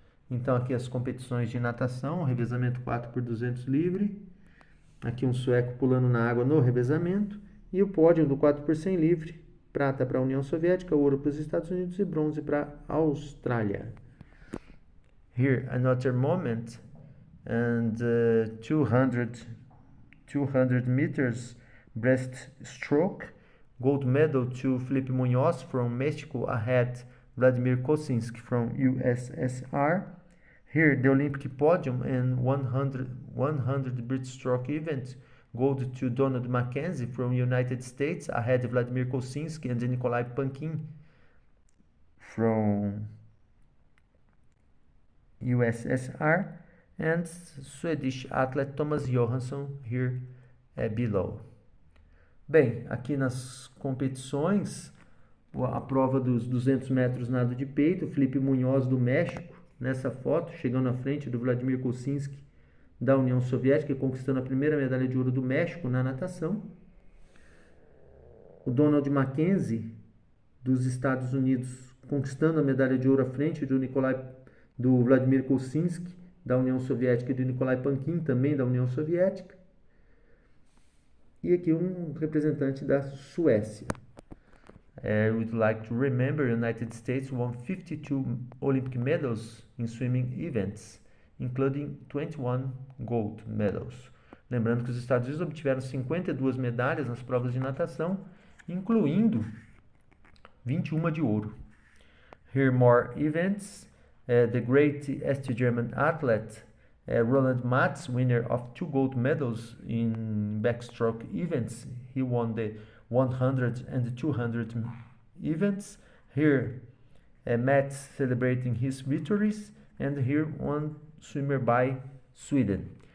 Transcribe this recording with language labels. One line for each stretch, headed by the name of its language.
Portuguese: Então aqui as competições de natação, revezamento 4x200 livre, aqui um sueco pulando na água no revezamento, e o pódio do 4x100 livre, prata para a União Soviética, ouro para os Estados Unidos e bronze para a Austrália.
English: Here another moment, and 200 meters breaststroke, gold medal to Felipe Munoz from Mexico ahead Vladimir Kosinski from USSR. Here the Olympic podium and 100 breaststroke event, gold to Donald Mackenzie from United States ahead Vladimir Kosinski and Nikolai Pankin from USSR, and Swedish athlete Thomas Johansson here below.
Portuguese: Bem, aqui nas competições, a prova dos 200 metros nado de peito, Felipe Munoz do México, nessa foto, chegando à frente do Vladimir Kosinski da União Soviética, conquistando a primeira medalha de ouro do México na natação. O Donald Mackenzie dos Estados Unidos, conquistando a medalha de ouro à frente do Vladimir Kosinski, da União Soviética, e do Nikolai Pankin, também da União Soviética. E aqui um representante da Suécia.
English: We'd like to remember United States won 52 Olympic medals in swimming events, including 21 gold medals.
Portuguese: Lembrando que os Estados Unidos obtiveram 52 medalhas nas provas de natação, incluindo 21 de ouro.
English: Here more events. The great East German athlete Roland Matz, winner of 2 gold medals in backstroke events. He won the 100 and 200 events. Here Matz celebrating his victories, and here one swimmer by Sweden.